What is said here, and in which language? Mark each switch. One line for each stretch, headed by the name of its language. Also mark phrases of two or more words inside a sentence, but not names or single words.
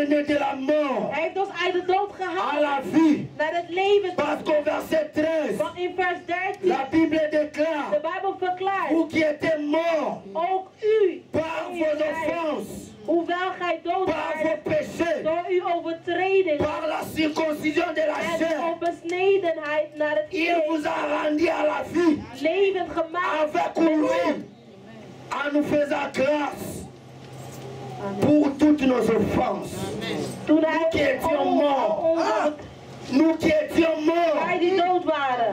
French: de la mort
Dutch: Hij heeft ons uit de dood
French: à
Dutch: gehaald
French: la vie.
Dutch: naar het leven.
French: Parce qu'au verset 13,
Dutch: Want in vers 13,
French: la Bible
Dutch: de
French: déclare,
Dutch: Bijbel verklaart,
French: vous qui étiez morts
Dutch: ook u,
French: par vos offenses,
Dutch: hoewel gij dood
French: par vos
Dutch: waart
French: péchés,
Dutch: door uw overtreding
French: par la circoncision de la
Dutch: en
French: chair,
Dutch: op besnedenheid naar het
French: il vous a rendu à la vie
Dutch: levend gemaakt.
French: avec lui, en nous faisant grâce pour toutes nos offenses.
Dutch: Toen
French: Nous qui
Dutch: hij
French: étions morts, nous qui étions morts
Dutch: wij die dood waren